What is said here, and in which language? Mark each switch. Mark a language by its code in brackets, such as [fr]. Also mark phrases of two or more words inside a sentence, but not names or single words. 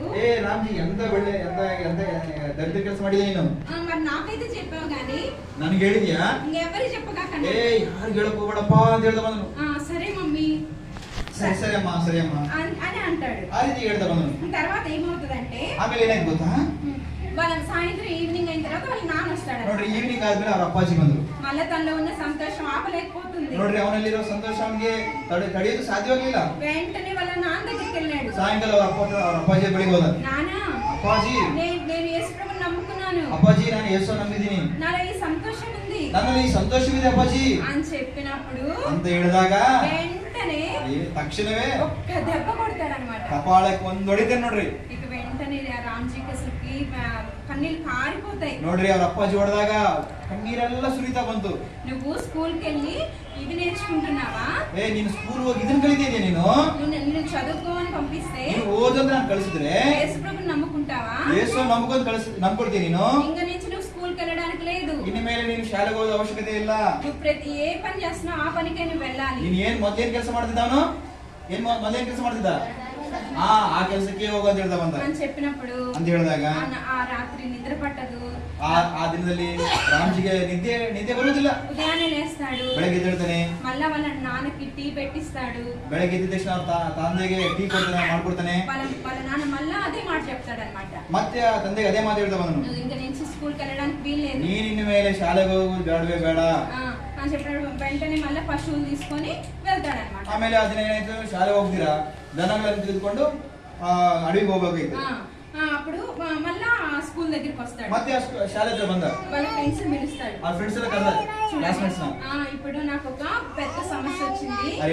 [te] ఏ రామ్జీ ఎంత [kn] ಒಳ್ಳೆ ఎంత ದರಿದ್ರ ಕೆಲಸ ಮಾಡಿದೆ ನೀನು. [te] మరి నాకైతే చెప్పావు గానీ [kn] ನನಗೆ ಹೇಳಿದ್ಯಾ? [te] ఇంకెవరికి చెప్పగాకండి. [kn] ఏ ಯಾರು ಹೇಳಕ್ ಹೋಗಬೇಡಪ್ಪ ಅಂತ ಹೇಳ್ದ ಬಂದನು. [te] సరే మమ్మీ సరే అమ్మా అని అంటాడు. [kn] ఆ ರೀತಿ ಹೇಳ್ದ ಬಂದನು. [te] తర్వాత ఏమవుతుందంటే [kn] ಆಮೇಲೆ ಏನಾಯ್ತು ಗೊತ್ತಾ? [te] వాళ్ళ సాయంత్రం ఈవినింగ్ అయిన తర్వాత వాళ్ళ నాన్న వస్తాడు. [kn] ನೋಡ್ರಿ ಈವ್ನಿಂಗ್ ಆದ್ಮೇಲೆ ಅವ್ರ ಅಪ್ಪಾಜಿ ಬಂದ್ರು. [te] మళ్ళీ తనలో ఉన్న సంతోషం ఆపలేకపోతుంది. [kn] ನೋಡ್ರಿ ಅವನಲ್ಲಿರೋ ಸಂತೋಷ ಅವನಿಗೆ ತಡೆಯೋದು ಸಾಧ್ಯವಾಗಲಿಲ್ಲ. [te] వెంటనే వాళ్ళ నాన్న దగ్గరికి వెళ్ళాడు. [kn] ಸಾಯಂಕಾಲ ಅವ್ರ ಅಪ್ಪಾಜಿ ಬಳಿಗೆ ಹೋದ. [te] నాన్న [kn] ಅಪ್ಪಾಜಿ [te] నేను యేసు ప్రభువుని నమ్ముకున్నాను. [kn] ಅಪ್ಪಾಜಿ ನಾನು ಯೇಸು ನಂಬಿದ್ದೀನಿ. [te] నాలో ఈ సంతోషం ఉంది. [kn] ನನ್ನಲ್ಲಿ ಈ ಸಂತೋಷವಿದೆ ಅಪ್ಪಾಜಿ [te] అని చెప్పినప్పుడు [kn] ಅಂತ ಹೇಳಿದಾಗ [te] వెంటనే [kn] ತಕ್ಷಣವೇ [te] ఒక్క దెబ్బ కొడతాడన్నమాట. [kn] ಕಪಾಳಕ್ಕೆ ಒಂದು ಹೊಡಿತಾನೆ ನೋಡ್ರಿ. [te] ఇక వెంటనే రామ్జీకి అసలుకి కన్నీళ్ళు కారిపోతాయి. [kn] ನೋಡ್ರಿ ಅವ್ರ ಅಪ್ಪಾಜಿ ಹೊಡೆದಾಗ ಕಣ್ಣೀರೆಲ್ಲ ಸುರಿತಾ ಬಂತು. [te] నువ్వు స్కూల్కి వెళ్ళి ఇది నేర్చుకుంటున్నావా? [kn] ನೀನು ಸ್ಕೂಲ್ ಹೋಗಿ ಇದನ್ನ ಕಲಿತಿದ್ಯಾ? [te] నిన్ను చదువుకో అని పంపిస్తే [kn] ನೀನು ಓದಂತ ನಾನು ಕಳಿಸಿದ್ರೆ [te] యేసు ప్రభువుని నమ్ముకుంటావా? [kn] ಯೇಸು ನಂಬ್ಕೊಳ್ತೀನಿ ನೀನು. [te] ఇంకా నుంచి నువ్వు స్కూల్కి వెళ్ళడానికి లేదు. [kn] ಇನ್ನು ಮೇಲೆ ನೀನು ಶಾಲೆಗೆ ಹೋದ ಅವಶ್ಯಕತೆ ಇಲ್ಲ. [te] నువ్వు ప్రతి ఏ పని చేస్తున్నావు ఆ పనికే నువ్వు వెళ్ళాలి. [kn] ನೀನು ಮೊದಲೇನ್ ಕೆಲಸ ಮಾಡ್ತಿದ್ದ ಅವನು? ಮೊದಲೇನ್ ಕೆಲಸ ಮಾಡ್ತಿದ್ದ? ಆ ಕೆಲಸಕ್ಕೆ ಹೋಗು ಅಂತ ಹೇಳ್ದ ಬಂದ [te] అని చెప్పినప్పుడు [kn] ಅಂತ ಹೇಳಿದಾಗ [te] ఆ రాత్రి నిద్ర పట్టదు. [kn] ಆ ದಿನದಲ್ಲಿ ರಾಮ್ಜಿಗೆ ನಿದ್ದೆ ಬರುವುದಿಲ್ಲ. [te] ఉదయాన్నే లేస్తాడు. [kn] ಬೆಳಗ್ಗೆ ಎದ್ದೇಳ್ತಾನೆ. [te] మళ్ళా వాళ్ళ నాన్నకి టీ పెట్టిస్తాడు. [kn] ಬೆಳಗ್ಗೆ ಎದ್ದ ತಕ್ಷಣ ತಂದೆಗೆ ಟೀ ಮಾಡ್ಕೊಡ್ತಾನೆ. [te] వాళ్ళ నాన్న మళ్ళా అదే మాట చెప్తాడు అనమాట. [kn] ಮತ್ತೆ ಆ ತಂದೆಗೆ ಅದೇ ಮಾತು ಹೇಳ್ತಾ ಬಂದನು. [te] నువ్వు ఇంకా నుంచి స్కూల్కి వెళ్ళడానికి వీల్లేదు. [kn] ನೀನ್ ಇನ್ನು ಮೇಲೆ ಶಾಲೆಗೆ ಹೋಗೋದು ಬೇಡವೇ ಬೇಡ [te] అని చెప్పినప్పుడు వెంటనే మళ్ళీ పశువులు తీసుకొని వెళ్తాడనమాట. [kn] ಆಮೇಲೆ ಆ ದಿನ ಏನಾಯ್ತು, ಶಾಲೆಗೆ ಹೋಗ್ತೀರಾ ದನಗಳನ್ನು ತೆಗೆದುಕೊಂಡು ಅಡವಿಗೆ ಹೋಗ್ಬೇಕಾಯ್ತು. [te] అప్పుడు మళ్ళా స్కూల్ దగ్గరికి వస్తాడు. [kn] ಮತ್ತೆ ಶಾಲೆ ಹತ್ರ ಬಂದ [te] వాళ్ళ ఫ్రెండ్స్ పిలుస్తాడు. [kn] ಆ ಫ್ರೆಂಡ್ಸ್ ಎಲ್ಲ ಕರೆದ ಕ್ಲಾಸ್ಮೇಟ್ಸ್ ನ. [te] ఇప్పుడు నాకు ఒక పెద్ద సమస్య వచ్చింది.